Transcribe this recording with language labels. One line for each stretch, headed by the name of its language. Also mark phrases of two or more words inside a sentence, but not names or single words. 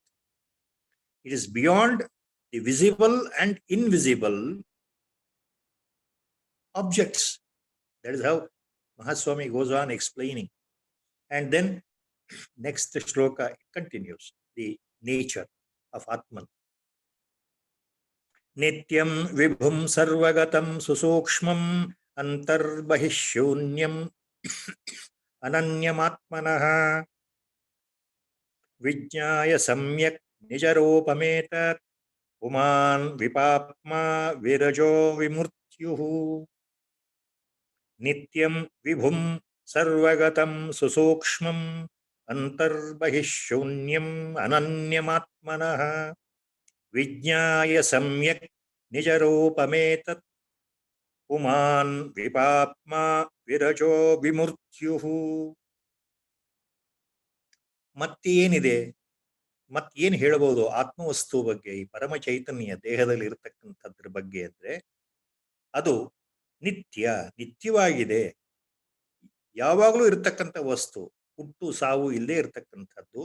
English: It is beyond the visible and invisible objects. That is how Mahaswami goes on explaining. And then next shloka continues the nature of Atman.
Sanskrit: Nityam vibhum sarvagatam susukshmam antarbahishshunyam ananyamatmanaha vijñāya samyak nijaropametat puman vipapma virajo vimurtyuhu. Nityam vibhum sarvagatam susukshmam antarbahishshunyam ananyamatmanaha vijñāya samyak nijaropametat puman vipapma virajo vimurtyuhu.
Kannada: ಮತ್ತೇನಿದೆ, ಮತ್ತೇನು ಹೇಳಬಹುದು ಆತ್ಮವಸ್ತು ಬಗ್ಗೆ, ಈ ಪರಮ ಚೈತನ್ಯ ದೇಹದಲ್ಲಿ ಇರತಕ್ಕಂಥದ್ರ ಬಗ್ಗೆ ಅಂದ್ರೆ, ಅದು ನಿತ್ಯ, ನಿತ್ಯವಾಗಿದೆ, ಯಾವಾಗಲೂ ಇರತಕ್ಕಂಥ ವಸ್ತು, ಹುಟ್ಟು ಸಾವು ಇಲ್ಲದೆ ಇರತಕ್ಕಂಥದ್ದು.